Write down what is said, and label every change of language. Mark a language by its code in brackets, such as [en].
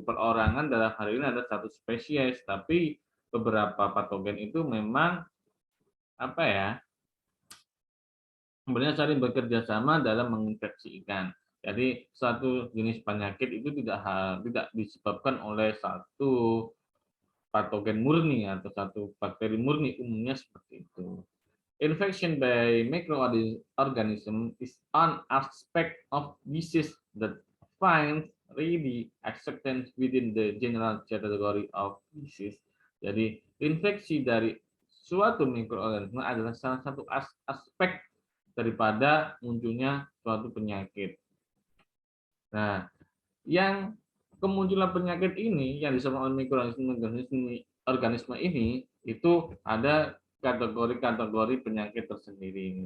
[id] Perorangan dalam hal ini ada satu spesies, tapi beberapa patogen itu memang apa ya? Sebenarnya saling bekerja sama dalam menginfeksi ikan. Jadi satu jenis penyakit itu tidak disebabkan oleh satu patogen murni atau satu bakteri murni, umumnya seperti itu. [en] Infection by microorganism is an aspect of disease that finds really acceptance within the general category of disease. [id] Jadi infeksi dari suatu mikroorganisme adalah salah satu aspek daripada munculnya suatu penyakit. Nah, yang kemunculan penyakit ini yang disebabkan oleh mikroorganisme ini itu ada kategori-kategori penyakit tersendiri.